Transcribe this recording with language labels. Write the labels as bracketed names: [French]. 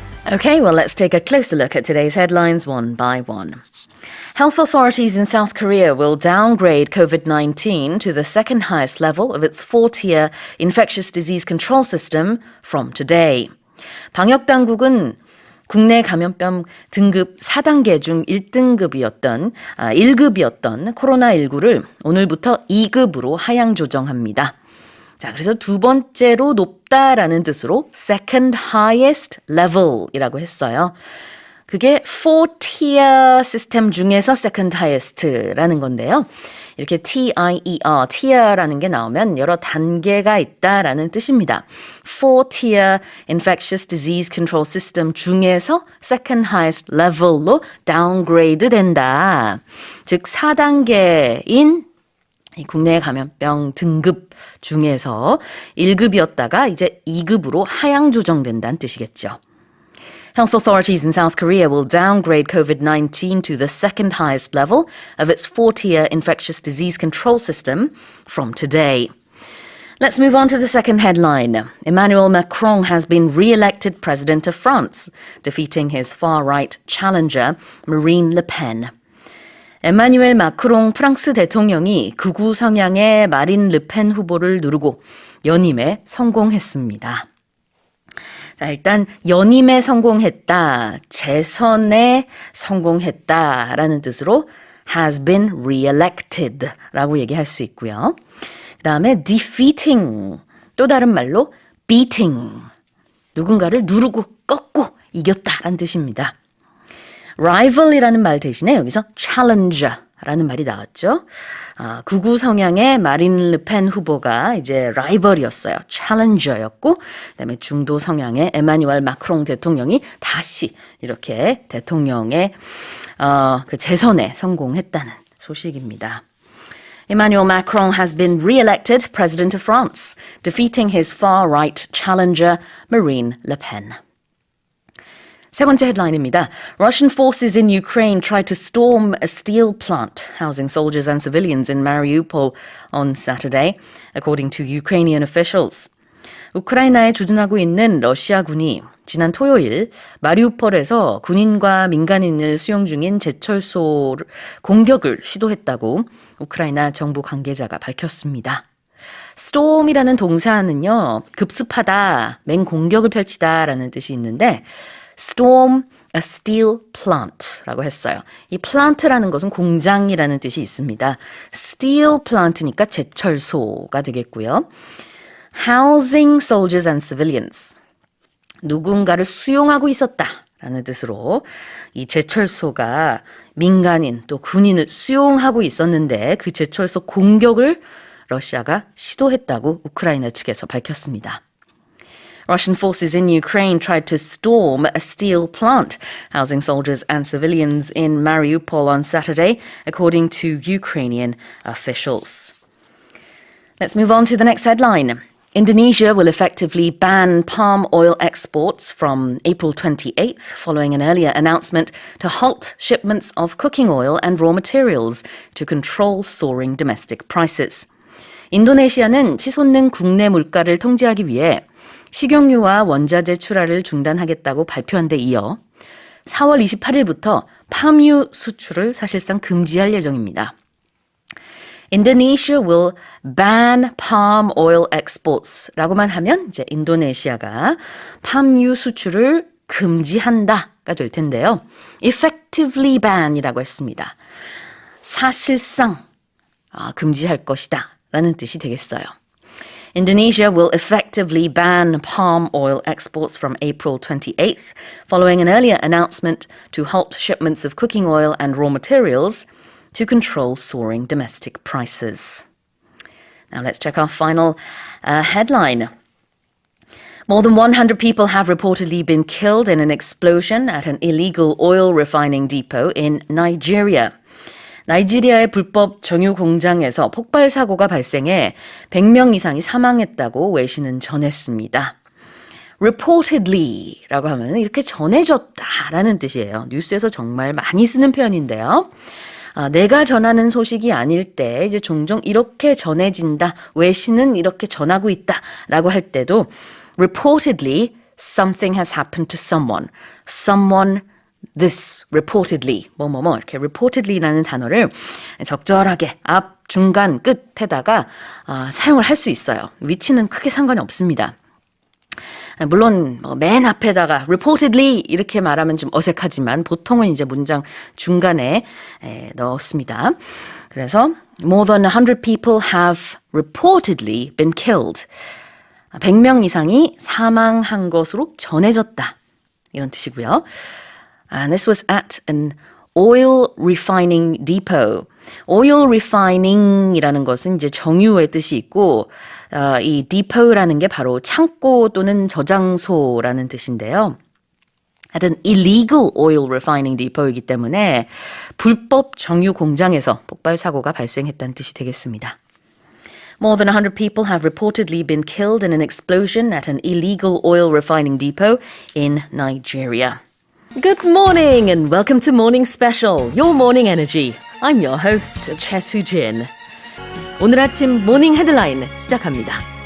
[English] Okay, well, let's take a closer look at today's headlines one by one. Health authorities in South Korea will downgrade COVID-19 to the second highest level of its four-tier infectious disease control system from today. [Korean] 방역당국은 국내 감염병 등급 4단계 중 1급이었던 코로나19를 오늘부터 2급으로 하향 조정합니다. 자, 그래서 두 번째로 높다라는 뜻으로 [English] second highest level [Korean] 이라고 했어요. 그게 four-tier 시스템 중에서 [English] second highest [Korean] 라는 건데요. 이렇게 T-I-E-R, tier라는 게 나오면 여러 단계가 있다라는 뜻입니다. [English] Four-tier infectious disease control system [Korean] 중에서 [English] second highest level로 downgrade [Korean] 된다. 즉 4단계인 국내 감염병 등급 중에서 1급이었다가 이제 2급으로 하향 조정된다는 뜻이겠죠. [English] Health authorities in South Korea will downgrade COVID-19 to the second highest level of its four-tier infectious disease control system from today. Let's move on to the second headline. Emmanuel Macron has been re-elected president of France, defeating his far-right challenger, Marine Le Pen. [Korean] 에마뉴엘 마크롱 프랑스 대통령이 극우 성향의 마린 르펜 후보를 누르고 연임에 성공했습니다. 자, 일단 연임에 성공했다, 재선에 성공했다라는 뜻으로 [English] has been re-elected [Korean] 라고 얘기할 수 있고요. 그 다음에 defeating, 또 다른 말로 beating, 누군가를 누르고 꺾고 이겼다라는 뜻입니다. rival이라는 말 대신에 여기서 challenger라는 말이 나왔죠. 극우 성향의 마린 르펜 후보가 이제 라이벌이었어요. challenger였고, 그다음에 중도 성향의 에마뉴엘 마크롱 대통령이 다시 이렇게 대통령의 그 재선에 성공했다는 소식입니다. [English] Emmanuel Macron has been re-elected president of France, defeating his far-right challenger Marine Le Pen. [Korean] 세 번째 헤드라인입니다. [English] Russian forces in Ukraine tried to storm a steel plant housing soldiers and civilians in Mariupol on Saturday, according to Ukrainian officials. [Korean] 우크라이나에 주둔하고 있는 러시아군이 지난 토요일 마리우폴에서 군인과 민간인을 수용 중인 제철소 공격을 시도했다고 우크라이나 정부 관계자가 밝혔습니다. storm이라는 동사는요, 급습하다, 맹공격을 펼치다라는 뜻이 있는데 [English] storm a steel plant [Korean] 라고 했어요. 이 plant라는 것은 공장이라는 뜻이 있습니다. [English] steel plant [Korean] 니까 제철소가 되겠고요. [English] housing soldiers and civilians, [Korean] 누군가를 수용하고 있었다라는 뜻으로 이 제철소가 민간인 또 군인을 수용하고 있었는데 그 제철소 공격을 러시아가 시도했다고 우크라이나 측에서 밝혔습니다. [English] Russian forces in Ukraine tried to storm a steel plant housing soldiers and civilians in Mariupol on Saturday, according to Ukrainian officials. Let's move on to the next headline. Indonesia will effectively ban palm oil exports from April 28th, following an earlier announcement to halt shipments of cooking oil and raw materials to control soaring domestic prices. [Korean] 인도네시아는 치솟는 국내 물가를 통제하기 위해 식용유와 원자재 출하를 중단하겠다고 발표한 데 이어 4월 28일부터 팜유 수출을 사실상 금지할 예정입니다. [English] Indonesia will ban palm oil exports [Korean] 라고만 하면 이제 인도네시아가 팜유 수출을 금지한다가 될 텐데요. [English] effectively ban [Korean] 이라고 했습니다. 사실상 금지할 것이다 라는 뜻이 되겠어요. [English] Indonesia will effectively ban palm oil exports from April 28th, following an earlier announcement to halt shipments of cooking oil and raw materials to control soaring domestic prices. Now let's check our final headline. More than 100 people have reportedly been killed in an explosion at an illegal oil refining depot in Nigeria. [Korean] 나이지리아의 불법 정유 공장에서 폭발 사고가 발생해 100명 이상이 사망했다고 외신은 전했습니다. reportedly라고 하면 이렇게 전해졌다라는 뜻이에요. 뉴스에서 정말 많이 쓰는 표현인데요. 내가 전하는 소식이 아닐 때 이제 종종 이렇게 전해진다, 외신은 이렇게 전하고 있다라고 할 때도 [English] reportedly something has happened to someone. Someone this reportedly [Korean] 뭐뭐뭐 이렇게 reportedly라는 단어를 적절하게 앞, 중간, 끝에다가 사용을 할 수 있어요. 위치는 크게 상관이 없습니다. 물론 맨 앞에다가 reportedly 이렇게 말하면 좀 어색하지만 보통은 이제 문장 중간에 넣었습니다. 그래서 [English] more than 100 people have reportedly been killed. [Korean] 100명 이상이 사망한 것으로 전해졌다. 이런 뜻이고요. [English] And this was at an oil refining depot. oil refining [Korean] 이라는 것은 이제 정유의 뜻이 있고 이 depot라는 게 바로 창고 또는 저장소라는 뜻인데요. [English] at an illegal oil refining depot [Korean] 이기 때문에 불법 정유 공장에서 폭발 사고가 발생했다는 뜻이 되겠습니다. [English] More than 100 people have reportedly been killed in an explosion at an illegal oil refining depot in Nigeria. Good morning and welcome to Morning Special, your morning energy. I'm your host, Choi Soo-jin. [Korean] 오늘 아침 모닝 헤드라인 시작합니다.